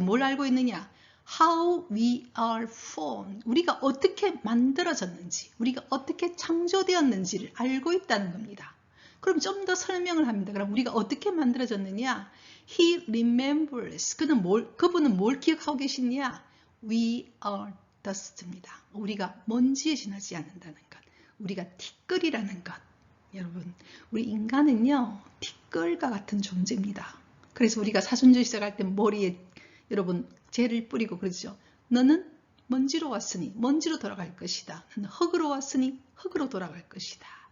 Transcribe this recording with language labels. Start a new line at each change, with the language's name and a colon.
Korean: 뭘 알고 있느냐?
English: How we are formed.
Korean: 우리가 어떻게 만들어졌는지, 우리가 어떻게 창조되었는지를 알고 있다는 겁니다. 그럼 좀 더 설명을 합니다. 그럼 우리가 어떻게 만들어졌느냐?
English: He remembers.
Korean: 그분은 뭘 기억하고 계시냐?
English: We are dust입니다.
Korean: 우리가 먼지에 지나지 않는다는 것. 우리가 티끌이라는 것. 여러분, 우리 인간은요, 티끌과 같은 존재입니다. 그래서 우리가 사순절 시작할 때 머리에 여러분 재를 뿌리고 그러죠. 너는 먼지로 왔으니 먼지로 돌아갈 것이다. 너는 흙으로 왔으니 흙으로 돌아갈 것이다.